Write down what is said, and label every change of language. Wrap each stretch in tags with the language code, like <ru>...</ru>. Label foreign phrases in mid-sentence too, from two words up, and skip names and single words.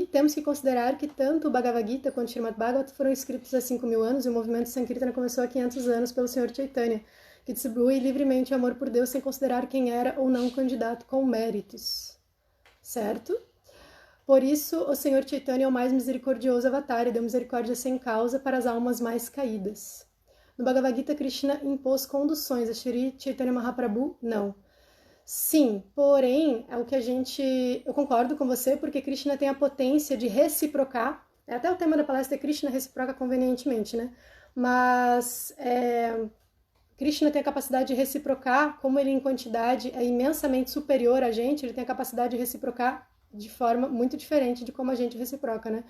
<pt>Temos que considerar que tanto o Bhagavad Gita quanto o Srimad Bhagavatam foram escritos há 5.000 anos e o movimento Sankirtana começou há 500 anos pelo senhor Chaitanya, que distribui livremente amor por Deus sem considerar quem era ou não um candidato com méritos. Certo? Por isso, o Senhor Chaitanya é o mais misericordioso avatar e deu misericórdia sem causa para as almas mais caídas. No Bhagavad Gita, Krishna impôs conduções a Shri Chaitanya Mahaprabhu? Não. Sim, porém, é o que eu concordo com você, porque Krishna tem a potência de reciprocar, até o tema da palestra é Krishna reciproca convenientemente, né? Mas Krishna tem a capacidade de reciprocar, como ele em quantidade é imensamente superior a gente, ele tem a capacidade de reciprocar de forma muito diferente de como a gente reciproca, né?</pt>